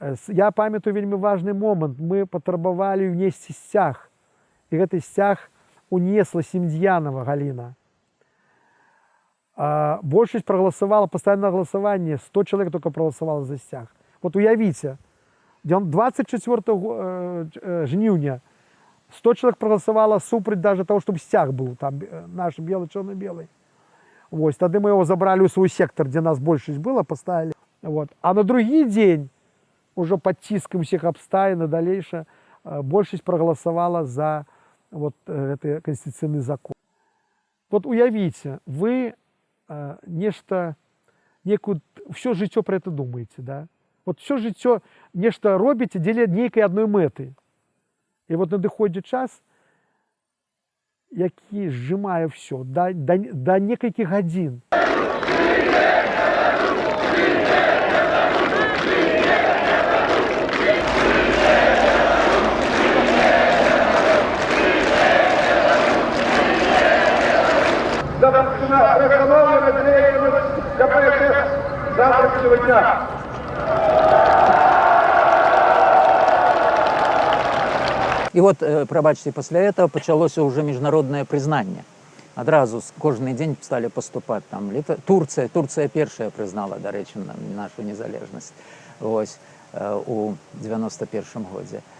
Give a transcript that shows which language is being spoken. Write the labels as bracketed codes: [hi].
[be] Я памятаю вельмі важны момант. Мы патрабавалі ўнесці сцяг. І гэты сцяг унесла Семдзянова Галіна. [ru] Большасць проголосовала, постоянное голосование, 100 человек только проголосовало за сцяг. Вот уявіце, 24 жніўня 100 человек проголосовало супраць даже того, чтобы сцяг был, там наш белый, черно-белый. Вот, тогда мы его забрали в свой сектор, где нас большасць было, поставили. Вот. [be] А на другі дзень, уже под ціскам всех абстаін і далейша, большасць проголосовала за вот, гэты конституцыйны закон. Вот уявіце, вы нешта, некую, все жыццё [ru] про это думаете, [be] да? Вот все жыццё нешта робіце дзеля нейкай адной мэты. І вот надыходзіць час, які сжимае все да некалькіх гадзін. [ru] Завершена установлена деятельность КПСС завтрашнего дня. [be] І от, прабачце, пасля этого пачалося ўжо міжнароднае прызнанне. Адразу кожны дзень сталі паступаць там Турцыя першая прызнала, дарэчы, нашу незалежнасць вось у 91 годзе.